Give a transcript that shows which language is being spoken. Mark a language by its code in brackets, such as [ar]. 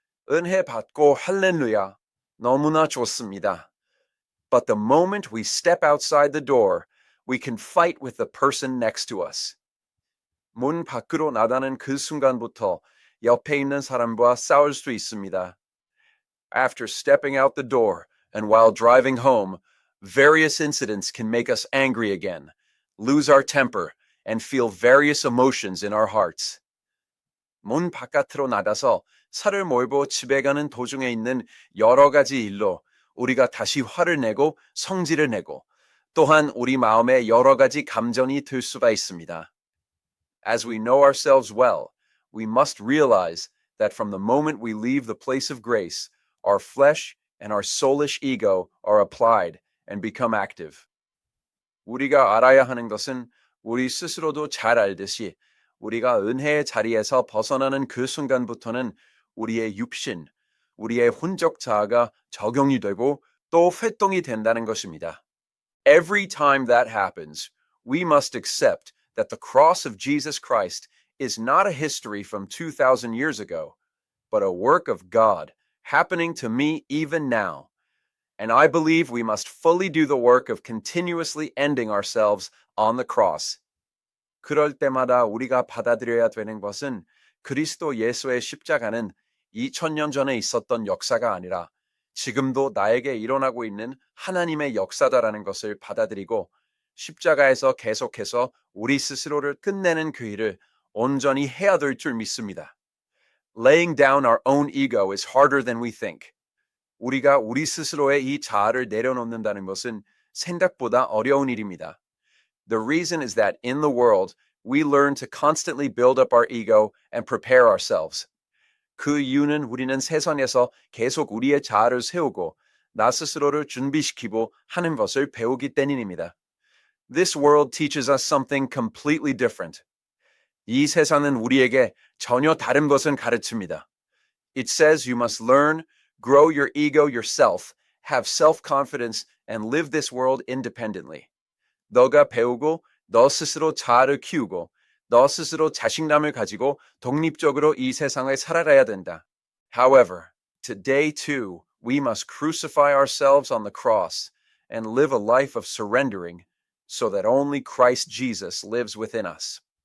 [ko] 은혜 받고 할렐루야, 너무나 좋습니다. [en] But the moment we step outside the door, we can fight with the person next to us. [ko] 문 밖으로 나가는 그 순간부터 옆에 있는 사람과 싸울 수 있습니다. [en] After stepping out the door and while driving home, various incidents can make us angry again, lose our temper, and feel various emotions in our hearts. [ko] 문 바깥으로 나가서 차를 몰고 집에 가는 도중에 있는 여러 가지 일로 우리가 다시 화를 내고 성질을 내고 또한 우리 마음에 여러 가지 감정이 들 수가 있습니다. [en] As we know ourselves well, we must realize that from the moment we leave the place of grace, our flesh and our soulish ego are applied and become active. [ko] 우리가 알아야 하는 것은 우리 스스로도 잘 알듯이 우리가 은혜의 자리에서 벗어나는 그 순간부터는 우리의 육신, 우리의 혼적 자아가 적용이 되고 또 활동이 된다는 것입니다. [en] Every time that happens, we must accept that the cross of Jesus Christ is not a history from 2,000 years ago, but a work of God happening to me even now. And I believe we must fully do the work of continuously ending ourselves on the cross. [ko] 그럴 때마다 우리가 받아들여야 되는 것은 그리스도 예수의 십자가는 2000년 전에 있었던 역사가 아니라 지금도 나에게 일어나고 있는 하나님의 역사다라는 것을 받아들이고 십자가에서 계속해서 우리 스스로를 끝내는 그 일을 온전히 해야 될 줄 믿습니다. [en] Laying down our own ego is harder than we think. [ko] 우리가 우리 스스로의 이 자아를 내려놓는다는 것은 생각보다 어려운 일입니다. [en] The reason is that in the world, we learn to constantly build up our ego and prepare ourselves. [ko] 그 이유는 우리는 세상에서 계속 우리의 자아를 세우고 나 스스로를 준비시키고 하는 것을 배우기 때문입니다. [en] This world teaches us something completely different. [ko] 이 세상은 우리에게 전혀 다른 것을 가르칩니다. [en] It says you must learn, grow your ego yourself, have self-confidence, and live this world independently. [ko] 너가 배우고 너 스스로 자아를 키우고 너 스스로 자신감을 가지고 독립적으로 이 세상을 살아가야 된다. [en] However, today too, we must crucify ourselves on the cross and live a life of surrendering so that only Christ Jesus lives within us.